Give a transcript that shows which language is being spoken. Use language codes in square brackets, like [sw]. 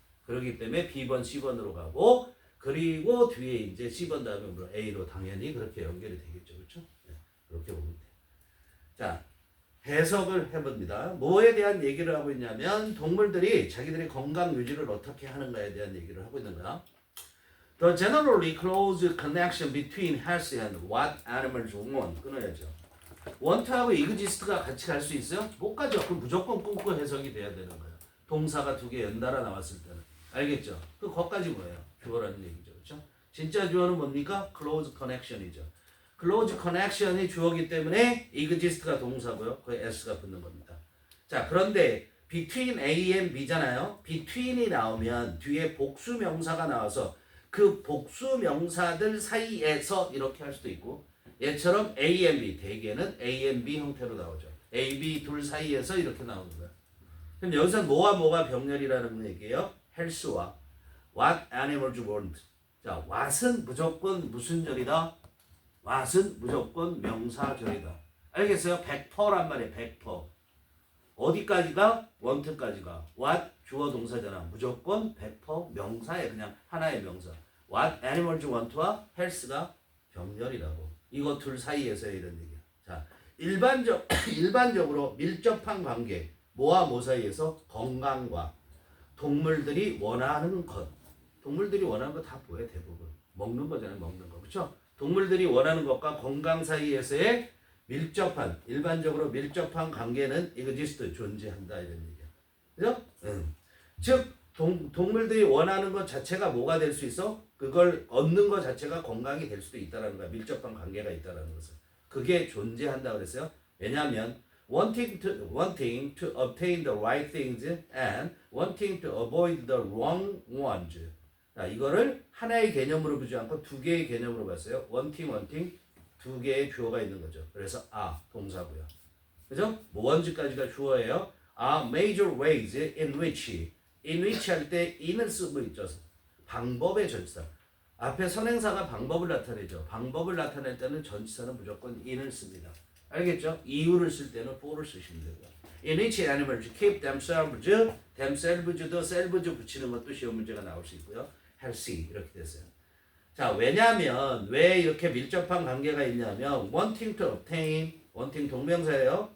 [ko] 그렇기 때문에 B번, C번으로 가고 그리고 뒤에 이제 C번 다음에 뭐 A로 당연히 그렇게 연결이 되겠죠. 그렇죠? 네, 그렇게 보면 돼요. 자, 해석을 해봅니다. 뭐에 대한 얘기를 하고 있냐면 동물들이 자기들의 건강 유지를 어떻게 하는가에 대한 얘기를 하고 있는 거야. [en] The generally close connection between health and what animals want. [ko] 끊어야죠. want하고 exist가 같이 갈 수 있어요? 못 가죠. 그럼 무조건 끊고 해석이 돼야 되는 거예요. 동사가 두 개 연달아 나왔을 때는. 알겠죠? 그 거까지 뭐예요? 주어라는 얘기죠. 그렇죠? 진짜 주어는 뭡니까? close connection이죠. close connection이 주어기 때문에 exist가 동사고요. 그 s가 붙는 겁니다. 자, 그런데 [en] between A and B [ko] 잖아요. between이 나오면 뒤에 복수 명사가 나와서 그 복수 명사들 사이에서 이렇게 할 수도 있고 얘처럼 A and B 대개는 A and B 형태로 나오죠. A, B 둘 사이에서 이렇게 나오는 거야. 그럼 여기서 뭐가 병렬이라는 얘기예요? [en] health와 what animals want. [ko] 자, what은 무조건 무슨 절이다? what은 무조건 명사절이다. 알겠어요? 100%란 말이에요. 100%. 어디까지가? want까지가. what 주어 동사잖아. 무조건 100% 명사에 그냥 하나의 명사. [en] what animals want [ko] 와 health가 병렬이라고. 이거 둘 사이에서 이런 얘기야. 자, 일반적으로 밀접한 관계. 뭐와 뭐 사이에서? 건강과 동물들이 원하는 것. 동물들이 원하는 거 다 뭐예요? 대부분. 먹는 거잖아요. 먹는 거. 그렇죠? 동물들이 원하는 것과 건강 사이에서의 밀접한, 일반적으로 밀접한 관계는 exist, 존재한다 이런 얘기야. 그죠? 즉 동물들이 원하는 것 자체가 뭐가 될 수 있어? 그걸 얻는 것 자체가 건강이 될 수도 있다는 거야. 밀접한 관계가 있다는 것은. 그게 존재한다 그랬어요. 왜냐하면 [en] wanting to obtain the right things and wanting to avoid the wrong ones. [ko] 자, 이거를 하나의 개념으로 보지 않고 두 개의 개념으로 봤어요. wanting 두 개의 주어가 있는 거죠. 그래서 동사고요. 그죠? on까지가 주어예요. [en] are major ways in which [ko] 할 때 [en] in을 쓰고 있죠. [ko] 방법의 전치사. 앞에 선행사가 방법을 나타내죠. 방법을 나타낼 때는 전치사는 무조건 in을 씁니다. 알겠죠? 이유를 쓸 때는 for를 쓰시면 되고요. [en] In which animals keep themselves [ko] 도 selves 붙이는 것도 시험 문제가 나올 수 있고요. healthy 이렇게 됐어요. 자, 왜냐면 왜 이렇게 밀접한 관계가 있냐면 [en] wanting to obtain, [ko] wanting 동명사예요.